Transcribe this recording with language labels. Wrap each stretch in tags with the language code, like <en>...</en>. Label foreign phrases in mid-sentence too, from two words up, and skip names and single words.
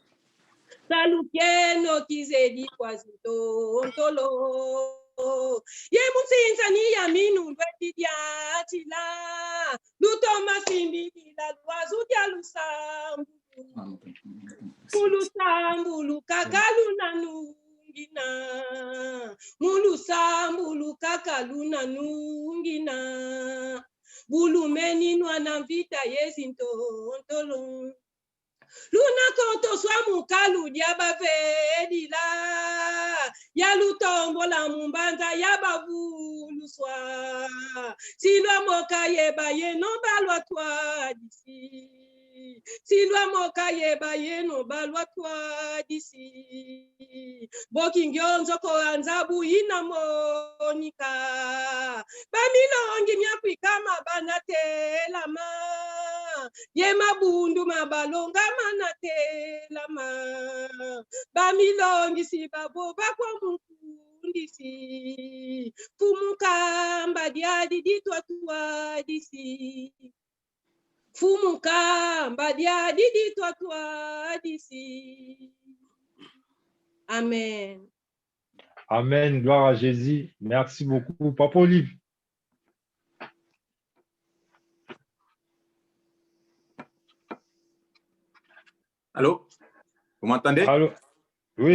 <kg>Salukieno kizedi kwazitontolo, ye musinzani ya minu lweti diatila, luto masimbi la luazu dia lusambulu, mulusambulu kakaluna nungina, mulusambulu kakaluna nungina, bulumeni nwana vita yezintontolo. Luna koto swamu kalu diaba vedila, ya lutombo la mumbanza ya bavulu swa, silwa moka yeba ye no balwa twa disi, silwa moka yeba ye no balwa twa disi, boki ngionzo ko anzabu ina monika, bamilongi myakwi kama banatelama, ye mabundu mabalonga manatelama, bamilongi si babo bakwa mufundisi, fumuka mbadia didi twa disi, fumuka mbadia didi twa disi. Amen.</kg> <fr>Amen. Gloire à Jésus. Merci beaucoup. Papa Olive. Allô? Vous m'entendez? Allô? Oui.</fr>